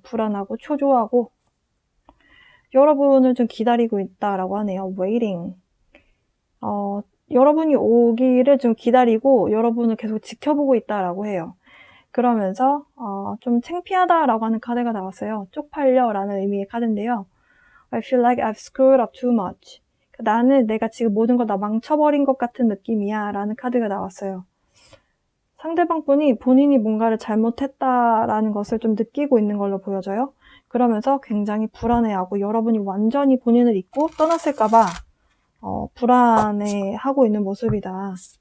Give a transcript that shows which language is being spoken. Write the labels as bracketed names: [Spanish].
[Korean] 불안하고 초조하고 여러분을 좀 기다리고 있다라고 하네요. [English] waiting. [Korean] 여러분이 오기를 좀 기다리고 여러분을 계속 지켜보고 있다라고 해요. 그러면서 좀 창피하다라고 하는 카드가 나왔어요. 쪽팔려 라는 의미의 카드인데요. [English] I feel like I've screwed up too much. [Korean] 나는 내가 지금 모든 걸 다 망쳐버린 것 같은 느낌이야 라는 카드가 나왔어요. 상대방 분이 본인이 뭔가를 잘못했다라는 것을 좀 느끼고 있는 걸로 보여져요. 그러면서 굉장히 불안해하고 여러분이 완전히 본인을 잊고 떠났을까봐 불안해하고 있는 모습이다.